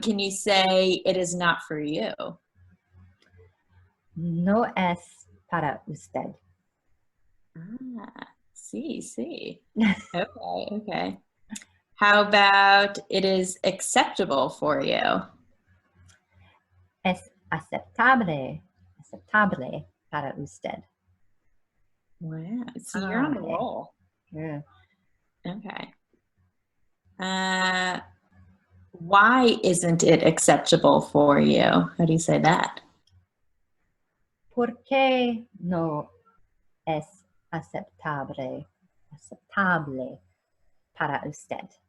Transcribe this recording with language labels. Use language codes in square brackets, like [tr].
[en] Can you say it is not for you? [es] No es para usted. [en] See. Okay. How about it is acceptable for you? [es] Es aceptable para usted. [en] Wow. So you're on a roll. Yeah. Okay. Why isn't it acceptable for you? How do you say that? [es] ¿Por qué no es aceptable para usted?